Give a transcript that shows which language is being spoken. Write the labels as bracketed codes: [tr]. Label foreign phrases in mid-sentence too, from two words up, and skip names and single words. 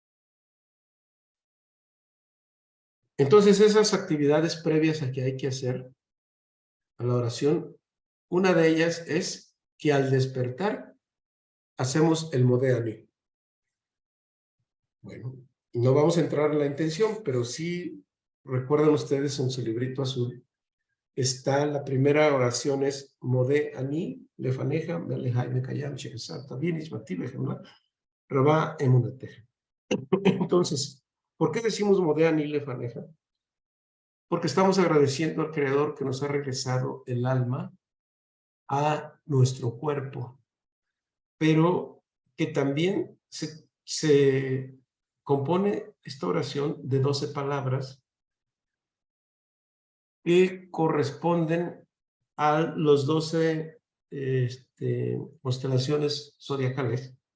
[es] Entonces, esas actividades previas a que hay que hacer a la oración, una de ellas es que al despertar hacemos el [he] מודה אני. [es] Bueno, no vamos a entrar en la intención, pero sí recuerdan ustedes en su librito azul, está la primera oración es [he] מודה אני לפניך מלך חי וקיים שהחזרת בי נשמתי בחמלה רבה אמונתך. [es] Entonces, ¿por qué decimos [he] מודה אני לפניך? [es] Porque estamos agradeciendo al Creador que nos ha regresado el alma a nuestro cuerpo, pero que también se compone esta oración de 12 palabras que corresponden a los 12 constelaciones zodiacales.